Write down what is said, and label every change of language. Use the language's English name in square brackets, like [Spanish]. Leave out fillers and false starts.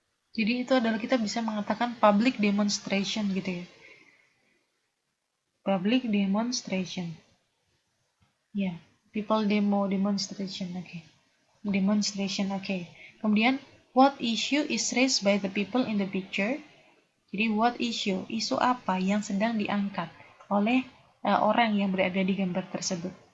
[Indonesian] Jadi itu adalah kita bisa mengatakan public demonstration gitu ya. [English] Public demonstration. Ya, yeah. People demonstration, oke. Okay. Demonstration, oke. Okay. Kemudian, what issue is raised by the people in the picture? Jadi, what issue? [Indonesian] Isu apa yang sedang diangkat oleh orang yang berada di gambar tersebut?